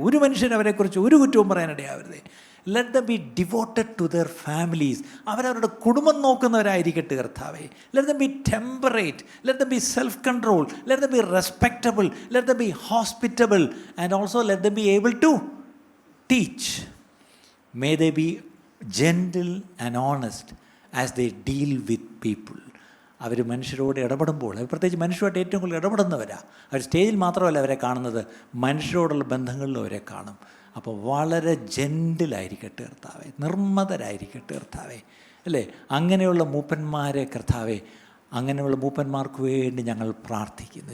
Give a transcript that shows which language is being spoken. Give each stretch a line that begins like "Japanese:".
Malayalam: ഒരു മനുഷ്യൻ അവരെക്കുറിച്ച് ഒരു കുറ്റവും പറയാനിടയാവരുതേ.
English: Let them be devoted to their families.
Malayalam: അവരവരുടെ കുടുംബം നോക്കുന്നവരായിരിക്കട്ടെ കർത്താവേ.
English: Let them be temperate, let them be self control, let them be respectable, let them be hospitable and also let them be able to teach. May they be gentle and honest as they deal with people.
Malayalam: അവർ മനുഷ്യരോട് ഇടപെടുമ്പോൾ, പ്രത്യേകിച്ച് മനുഷ്യരുമായിട്ട് ഏറ്റവും കൂടുതൽ ഇടപെടുന്നവരാണ്. അവർ സ്റ്റേജിൽ മാത്രമല്ല അവരെ കാണുന്നത്, മനുഷ്യരോടുള്ള ബന്ധങ്ങളിലും അവരെ കാണും. അപ്പോൾ വളരെ ജെൻറ്റിലായിരിക്കട്ടെ കർത്താവേ, നിർമ്മതരായിരിക്കട്ടെ കർത്താവേ, അല്ലേ? അങ്ങനെയുള്ള മൂപ്പന്മാരെ കർത്താവേ, അങ്ങനെയുള്ള മൂപ്പന്മാർക്ക് വേണ്ടി ഞങ്ങൾ പ്രാർത്ഥിക്കുന്നു.